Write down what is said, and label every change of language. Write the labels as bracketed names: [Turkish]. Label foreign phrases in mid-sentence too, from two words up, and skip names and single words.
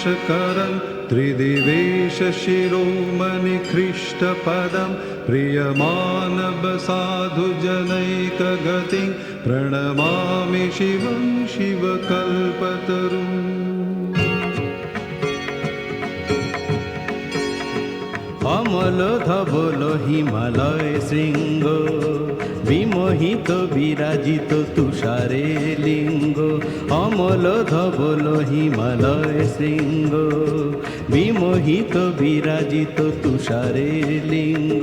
[Sanskrit] करं त्रिदिवेश शिरोमणि ख्रीष्टपदं प्रियमानव साधु जनैक गतिं प्रणमामि शिवं शिवकल्पतरुम् [Bangla] অমল ধবল হিমালয় শৃঙ্গ বিমোহিত বিরাজিত তুষারে লিঙ্গ অমল ধবল হিমালয় শৃঙ্গ বিমোহিত বিরাজিত তুষারে লিঙ্গ